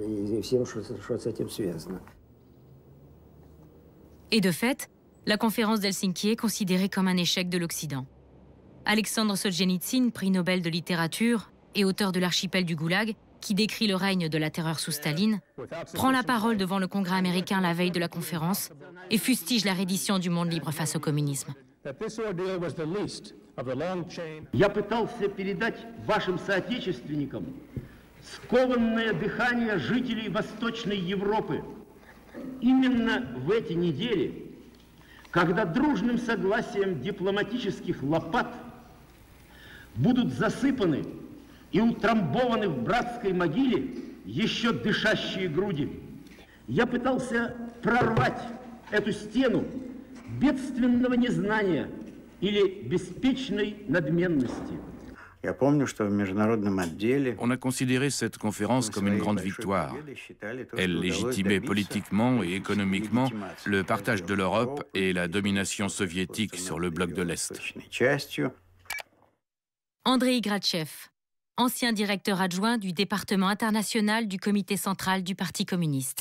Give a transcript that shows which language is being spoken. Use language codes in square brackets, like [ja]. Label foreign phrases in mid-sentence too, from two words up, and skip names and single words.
[fr] Et de fait, la conférence d'Helsinki est considérée comme un échec de l'Occident. Alexandre Solzhenitsyn, prix Nobel de littérature et auteur de l'Archipel du Goulag, qui décrit le règne de la terreur sous Staline, prend la parole devant le Congrès américain la veille de la conférence et fustige la reddition du monde libre face au communisme. [ru] Я пытался передать вашим соотечественникам скованное дыхание жителей Восточной Европы. Именно в эти недели, когда дружным согласием дипломатических лопат будут засыпаны и утрамбованы в братской могиле еще дышащие груди. Я пытался прорвать эту стену бедственного незнания или беспечной надменности. [fr] On a considéré cette conférence comme une grande victoire. Elle légitimait politiquement et économiquement le partage de l'Europe et la domination soviétique sur le bloc de l'Est. Andrei Gratchev, ancien directeur adjoint du département international du comité central du Parti communiste.